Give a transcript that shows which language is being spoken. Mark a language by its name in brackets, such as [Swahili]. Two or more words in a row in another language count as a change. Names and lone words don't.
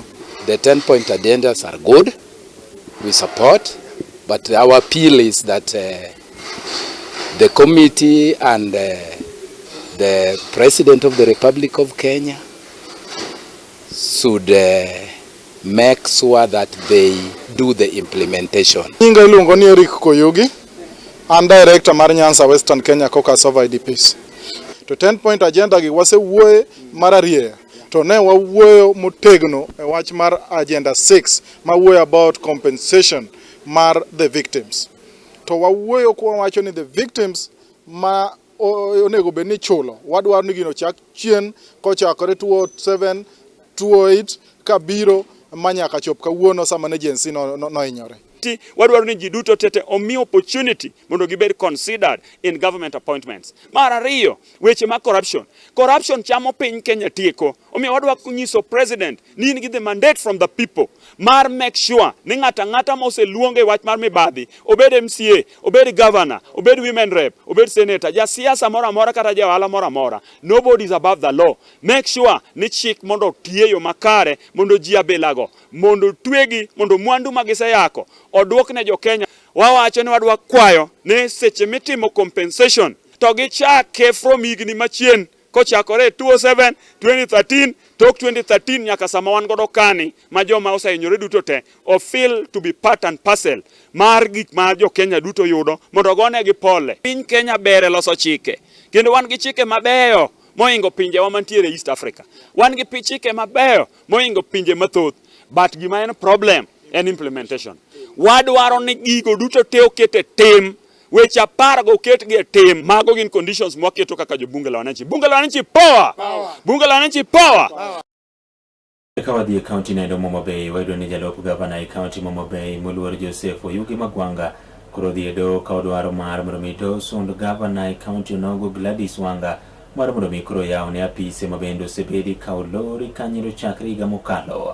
[English] The 10-point agendas are good, we support, but our appeal is that the committee and the President of the Republic of Kenya should make sure that they do the implementation. [Luo (Kenya and Tanzania)] Nyinga iluongo ni Eric Koyogi, [English] I'm director [Luo (Kenya and Tanzania)] mar Nyanza Western Kenya Caucus of IDPs. To [English] 10-point agenda [Luo (Kenya and Tanzania)] gi wasewuoye mar ariyo, to ne wawuoyo motegno e wach mar agenda 6 mawuoyo [English] about compensation [Luo (Kenya and Tanzania)] mar [English] the victims. [Luo (Kenya and Tanzania)] To wawuoyo kwa wacho ni [English] the victims [Luo (Kenya and Tanzania)] ma onego bed ni chulo, wadwaro ni gino chak chien kochakore 2007 2008 kabiro manyaka chop kawuono sama ne jensi no inyore. Wadwaro ni ji duto tete omi opportunity mondo gibed [English] considered in government appointments. [Luo (Kenya and Tanzania)] Mar ariyo, weche ma corruption chamo piny Kenya tieko. Omiyo wadwaro kunyiso president ni in gi [English] the mandate from the people [Luo (Kenya and Tanzania)] mar [English] make sure [Luo (Kenya and Tanzania)] ni ng'ata moseluonge wach mar mibadhi, obed MCA, obed governor, obed [English] women rep, [Luo (Kenya and Tanzania)] obed senator, ja siasa mora mora kata ja ohala mora mora, [English] nobody is above the law. Make sure [Luo (Kenya and Tanzania)] ni chik mondo tiyo makare, mondo ji abelago, mondo twegi, mondo mwandu magiseyako odwok ne jo Kenya. Wawacho ni wadwa kwayo ne seche mitimo compensation to gichake from higni machien kochakore 2007 2013 tok 2013 nyaka sama wan godo kani ma joma osehinyore duto te o [English] feel to be part and parcel [Luo (Kenya and Tanzania)] mar gik ma jo Kenya duto yudo mondo gone gi pole. Piny Kenya bere loso chike, kendo wan gi chike mabeyo moingo pinje wa mantiere East Africa. Wan gi chike mabeyo moingo pinje mathoth, but gima en problem en implementation. Wadwaro ni gigo duto te okete tim, weche 10 go oketgi tim. Mago gin conditions mwaketo kaka jo [Swahili] bunge la wananchi. Bunge la wananchi power! Bunge la wananchi power! [Luo (Kenya and Tanzania)] Kawadhi e county na Homa Bay, wayudo ni jalup gavana e county Homa Bay moluor Joseph Oyugi Magwanga koro dhi edo ka odwaro mar mondo mi to sund gavana e county nogo Gladys Wanga mar mondo mi koro yaw ne apise mabende osebedi ka olori kanyo chakre higa mokalo.